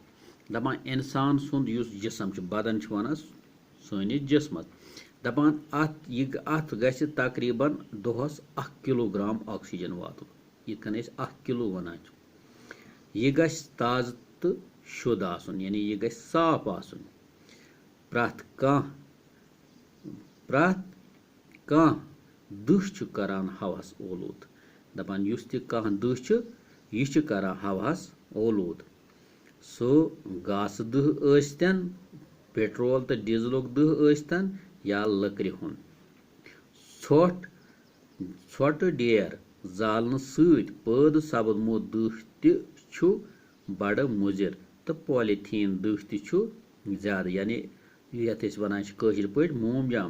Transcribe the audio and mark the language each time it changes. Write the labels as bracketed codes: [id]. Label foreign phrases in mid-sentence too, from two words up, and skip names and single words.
[ks] दपान इंसान सुंद जिसम बदन वन सनिस जिस्मस दपान अत गछ तकरीबन दोहस 1 किलोग्राम ऑक्सीजन वात यिथकन 1 किलो वनान यह गछ ताज़ तो शुद्ध आसन यानी यह गछ साफ आसन। प्रथ कह दुह करान हवास ओलूद। दपान युस तह कह दुह यह करान हवास ओलूद सो घास दुह आस्तन पेट्रोल तो डीजलुक दुह आस्तन या लकड़ि हुन छोट डेर जालन सत पैद सपदमो दुह तु बड़ मुजिर तो पॉलीथीन दुह तु ज्यादा यानी यथ वनान कशिर पे मोमजाम।